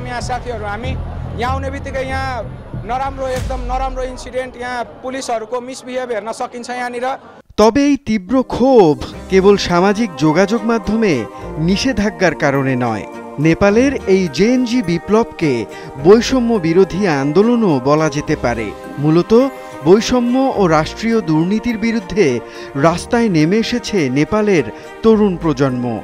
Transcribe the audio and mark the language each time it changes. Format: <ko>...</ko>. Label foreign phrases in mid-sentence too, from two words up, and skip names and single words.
<ne>यहाँ साथीहरू हामी यहाँ आउने बित्तिकै यहाँ एकदम नराम्रो इन्सिडेन्ट, यहाँ पुलिसहरूको मिसबिहेभ हेर्न सकिन्छ यहाँनिर।</ne> <bn>তবে এই তীব্র ক্ষোভ কেবল সামাজিক যোগাযোগ মাধ্যমে নিষেধাজ্ঞার কারণে নয়। নেপালের এই জেএনজি বিপ্লবকে বৈষম্য বিরোধী আন্দোলনও বলা যেতে পারে। মূলত বৈষম্য ও রাষ্ট্রীয় দুর্নীতির বিরুদ্ধে রাস্তায় নেমে এসেছে নেপালের তরুণ প্রজন্ম।</bn>